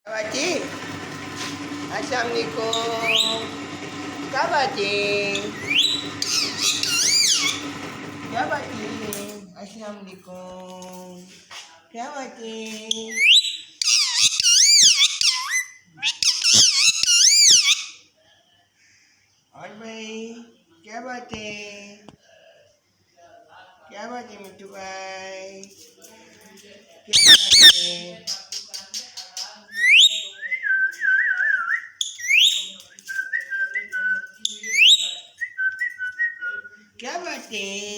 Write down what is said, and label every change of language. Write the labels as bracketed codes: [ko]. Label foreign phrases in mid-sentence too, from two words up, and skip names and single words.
[ms] Kak Cing, Assalamualaikum. Kak Cing, Kak Cing, Assalamualaikum. Kak Cing, [hi] और भाई क्या बात है मिट्टू भाई क्या बात है क्या बात है